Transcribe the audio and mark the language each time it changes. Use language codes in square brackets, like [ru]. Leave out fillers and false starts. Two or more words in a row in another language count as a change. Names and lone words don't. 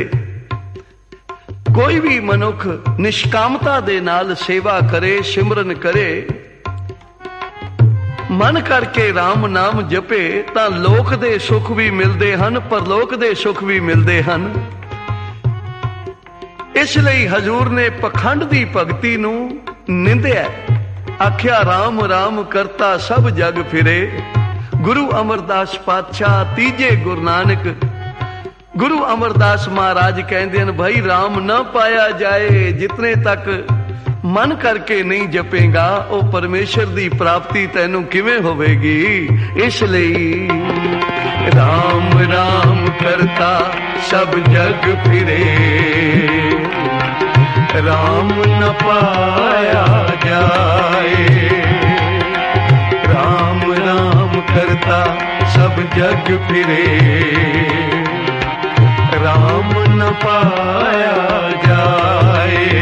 [pa] ਕੋਈ ਭੀ ਮਨੁਖ ਨਿਸ਼ਕਾਮਤਾ ਦੇ ਨਾਲ ਸੇਵਾ ਕਰੇ, ਸਿਮਰਨ ਕਰੇ, ਮਨ ਕਰਕੇ ਰਾਮ ਨਾਮ ਜਪੇ ਤਾਂ ਲੋਕ ਦੇ ਸੁਖ ਭੀ ਮਿਲਦੇ ਹਨ, ਪਰਲੋਕ ਦੇ ਸੁਖ ਭੀ ਮਿਲਦੇ ਹਨ। ਇਸਲਈ ਹਜ਼ੂਰ ਨੇ ਪਖੰਡ ਦੀ ਭਗਤੀ ਨੂੰ ਨਿੰਦਿਆ, ਆਖਿਆ ਰਾਮ ਰਾਮ ਕਰਤਾ ਸਭ ਜਗ ਫਿਰੇ। ਗੁਰੂ ਅਮਰਦਾਸ ਪਾਤਸ਼ਾਹ ਤੀਜੇ ਗੁਰੂ ਨਾਨਕ, [hi] गुरु अमरदास महाराज कहते हैं भाई राम न पाया जाए जितने तक मन करके नहीं जपेगा [pa] ਉਹ ਪਰਮੇਸ਼ਵਰ ਦੀ ਪ੍ਰਾਪਤੀ ਤੈਨੂੰ ਕਿਵੇਂ ਹੋਵੇਗੀ। ਇਸਲਈ ਰਾਮ ਰਾਮ ਕਰਤਾ ਸਭ ਜਗ ਫਿਰੇ, ਰਾਮ ਨ ਪਾਇਆ ਜਾਏ। ਰਾਮ ਰਾਮ ਕਰਤਾ ਸਭ ਜਗ ਫਿਰੇ, ਰਾਮ ਨ ਪਾਇਆ ਜਾਏ,